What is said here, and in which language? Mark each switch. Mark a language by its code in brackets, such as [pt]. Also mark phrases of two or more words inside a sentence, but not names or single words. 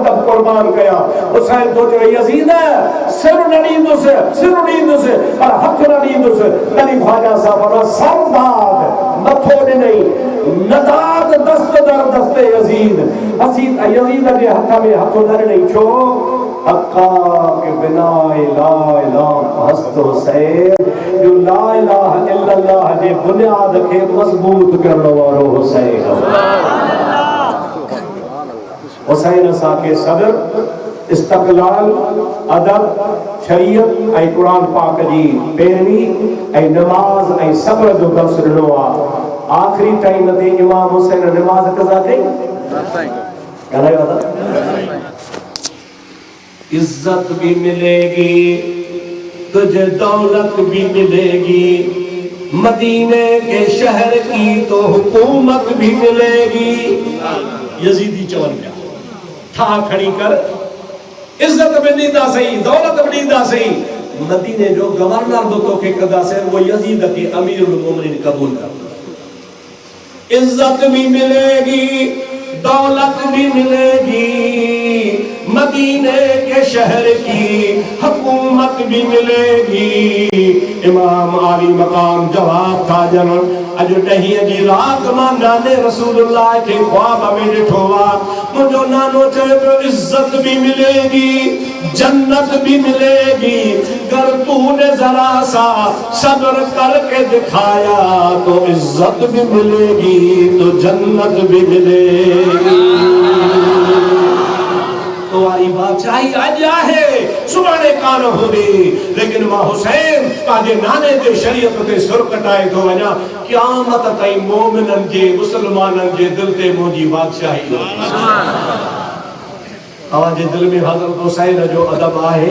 [sd] त क़ुर्बान कयां हुसैन तो चयो यज़ीद सिर न ॾींदुसि पर हथ न ॾींदुसि तॾहिं ख्वाजा साहब सरदार मथो ॾिनई [fa] نداد دست در دست یزید [sd] यज़ीद जे हथ में हथ न ॾिनई छो [fa] حقا که بنای لا اله است حسین [sd] जो [ar] لا إله إلا الله [sd] जे बुनियाद खे मज़बूत करण वारो हुसैन हुसैन असांखे सब्र इस्तक़लाल अदब शरीयत ऐं कुरान पाक जी पैरवी ऐं नमाज ऐं सब्र जो दर्स ॾिनो आहे आखिरी टाइम ते इमाम हुसैन नमाज कज़ा कई ॻाल्हायो था। [hi] इज्जत भी मिलेगी तुझे, दौलत भी मिलेगी, मदीने के शहर की तो हुकूमत भी मिलेगी। [sd] यजीदी चवन पिया था खड़ी कर, इज्जत भी ॾींदा सही, दौलत भी ॾींदा सही, मदीने जो गवर्नर बि तोखे कंदासीं, वो यजीद खे अमीरुल मोमिनीन कबूल कर। [hi] इज्जत भी मिलेगी, दौलत भी मिलेगी, मदीने के शहर की हुकूमत भी मिलेगी। [sd] इमाम आली मकाम जवाब था जन अज ॾहीं जी रात मां नाने रसूलुल्लाह के ख्वाब में ॾिठो वा, मुंहिंजो नानो चए पियो [hi] इज्जत भी मिलेगी, जन्नत भी मिलेगी, अगर तूने जरा सा सब्र करके दिखाया तो इज्जत भी मिलेगी तो जन्नत भी मिलेगी। तुम्हारी बादशाही [sd] अज आहे, सुभाणे कान हूंदी, लेकिन मां हुसैन पंहिंजे नाने जे शरीयत ते सुर कटाए थो वञा, क़यामत ताईं मोमिननि जे मुसलमाननि जे दिल ते मुंहिंजी बादशाही तव्हांजे दिल में हज़रत हुसैन जो अदब आहे?